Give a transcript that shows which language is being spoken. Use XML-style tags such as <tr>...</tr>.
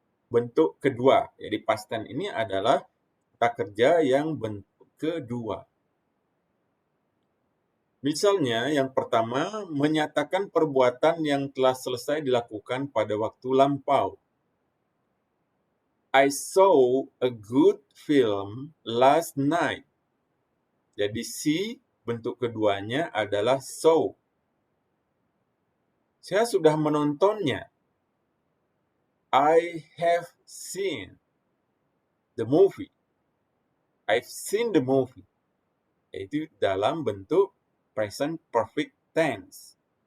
<id>Bentuk kedua, jadi past tense ini adalah kata kerja yang bentuk kedua. Misalnya, yang pertama, menyatakan perbuatan yang telah selesai dilakukan pada waktu lampau.</id> <en>I saw a good film last night.</en> <id>Jadi see bentuk keduanya adalah saw. Saya sudah menontonnya.</id> <en>I have seen the movie. I've seen the movie.</en> <id>Itu dalam bentuk</id> <en>present perfect tense.</en>